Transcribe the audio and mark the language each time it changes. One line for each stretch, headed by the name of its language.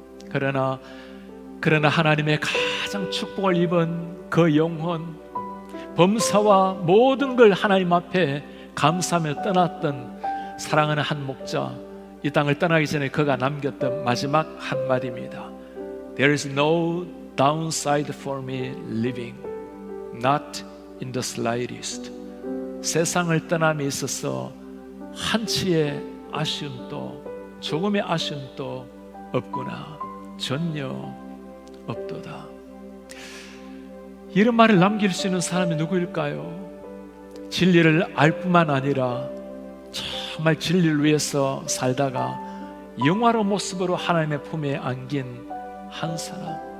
Korean: 그러나 하나님의 가장 축복을 입은 그 영혼, 범사와 모든 걸 하나님 앞에 감사하며 떠났던 사랑하는 한 목자, 이 땅을 떠나기 전에 그가 남겼던 마지막 한마디입니다.
English: There is no downside for me living, not in the slightest.
Korean: 세상을 떠남에 있어서 한치의 아쉬움도 조금의 아쉬움도 없구나, 전혀 없도다. 이런 말을 남길 수 있는 사람이 누구일까요? 진리를 알 뿐만 아니라 정말 진리를 위해서 살다가 영화로운 모습으로 하나님의 품에 안긴 한 사람.